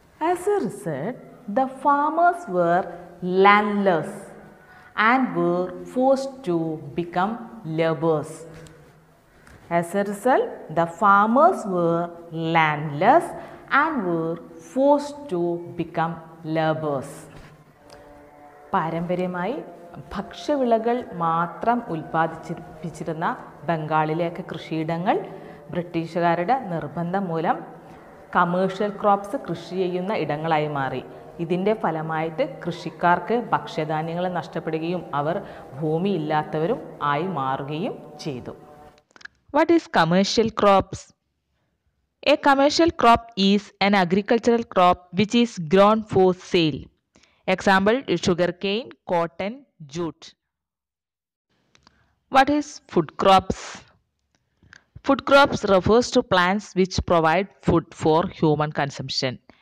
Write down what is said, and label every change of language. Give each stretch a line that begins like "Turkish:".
English: As a result, the farmers were landless and were forced to become laborers. As a result, the farmers were landless and were forced to become laborers.
Malayalam: പാരമ്പര്യമായി ഭക്ഷ്യവിളകൾ മാത്രം ഉൽപ്പാദിപ്പിച്ചിരുന്ന ബംഗാളിലേക്ക് കൃഷിയിടങ്ങൾ ബ്രിട്ടീഷുകാരുടെ നിർബന്ധം മൂലം commercial crops കൃഷി ചെയ്യുന്ന ഇടങ്ങളായി മാറി. ഇതിൻ്റെ ഫലമായിട്ട് കൃഷിക്കാർക്ക് ഭക്ഷ്യധാന്യങ്ങൾ നഷ്ടപ്പെടുകയും അവർ ഭൂമിയില്ലാത്തവരും ആയി മാറുകയും ചെയ്തു.
English: What is commercial crops? A commercial crop is an agricultural crop which is grown for sale. Example, sugarcane, cotton, jute. What is food crops? Food crops refers to plants which provide food for human consumption.